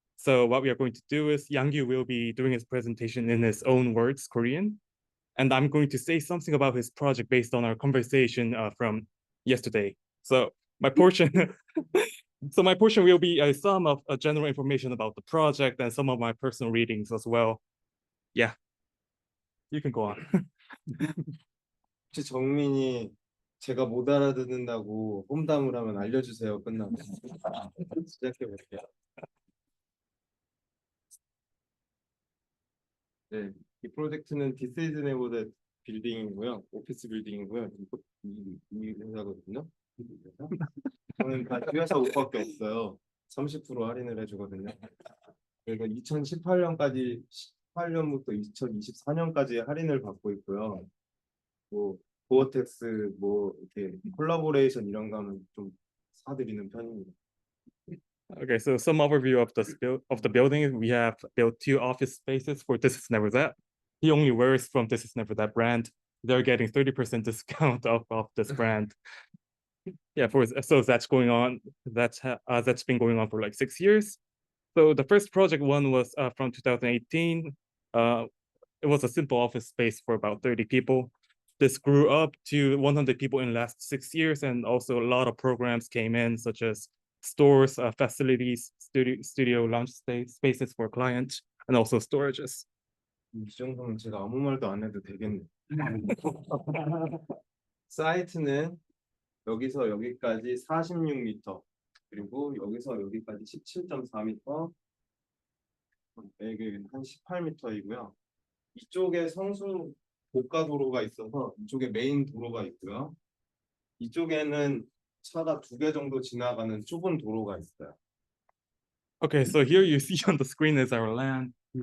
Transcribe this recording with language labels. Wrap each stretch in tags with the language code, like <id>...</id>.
<en>So what we are going to do is Yangyu will be doing his presentation in his own words, Korean, and I'm going to say something about his project based on our conversation from yesterday. So my portion, will be some of general information about the project and some of my personal readings as well. Yeah, you can go on.</en> <ko>혹시 정민이 제가 못 알아듣는다고 험담을 하면 알려주세요. 끝나고 시작해 볼게요. 네, 이 프로젝트는 디스이즈네버댓 빌딩이고요, 오피스 빌딩이고요. 이 회사거든요. 저는 다 회사 옷밖에 없어요. 30% 할인을 해주거든요. 그래서 2018년부터 2024년까지 할인을 받고 있고요. 뭐 고어텍스 뭐 이렇게 콜라보레이션 이런 거 하면 좀 사드리는 편입니다.</ko> <en>Okay, so some overview of the building. We have built 2 office spaces for thisisneverthat. He only wears from thisisneverthat brand. They're getting 30% discount off this brand. Yeah, so that's going on. That's been going on for like 6 years. So the first project one was from 2018. It was a simple office space for about 30 people. This grew up to 100 people in the last 6 years, and also a lot of programs came in, such as stores, facilities, studio launch spaces for clients, and also storages.</en> <ko>이 정도면 제가 아무 말도 안 해도 되겠네. 사이트는 여기서 여기까지 46m, 그리고 여기서 여기까지 17.4m, 여기 한 18m이고요. 이쪽에 성수 고가도로가 있어서 이쪽에 메인 도로가 있고요. 이쪽에는 차가 2개 정도 지나가는 좁은 도로가 있어요.</ko> <en>Okay, so here you see on the screen is our land.</en>